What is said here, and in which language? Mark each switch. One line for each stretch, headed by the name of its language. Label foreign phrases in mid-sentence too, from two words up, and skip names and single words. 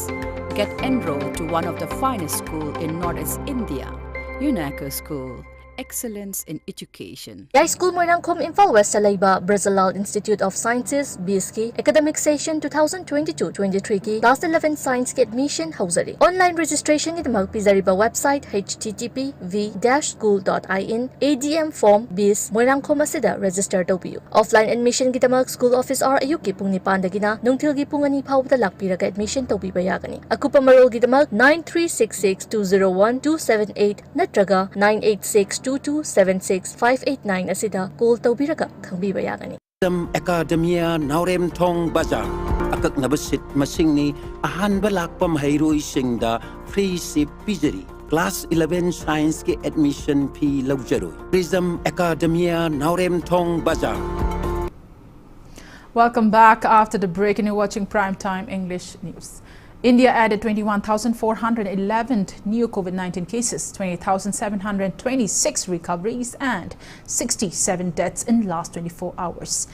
English: Get enrolled to one of the finest schools in Northeast India, UNACO School. Excellence in Education.
Manipuri: Yai School Moirangkom Imphal West Salaiba Brazilal Institute of Sciences BSK
English: Academic Session
Manipuri: 2022-23 ki
English: Class 11 Science
Manipuri: ki admission hauzari.
English: Online registration
Manipuri: ki damak pizariba website http://v-school.in
English: ADM form
Manipuri: bis Moirangkom asida register tawbiyu.
English: Offline admission
Manipuri: ki damak
English: school office hour
Manipuri: ayuk ki pung 9 dagina nungtil ki pung 2 phawda lakpiraga admission tawbiba yagani. Akupa marol ki damak 9366201278 natraga 9862276589 asida call tawbiraga khangbiba yagani. Academia Naurem Thong Bazar akak nabasit masingni ahan balak pamhairoi singda free sip pizari
English: Class 11 Science
Manipuri: ke
English: admission fee
Manipuri: lawjaroi. Prism Academia Naurem Thong Bazar.
English: Welcome back after the break and you're watching Primetime English News. India added 21,411 new COVID-19 cases, 20,726 recoveries and 67 deaths in the last 24 hours.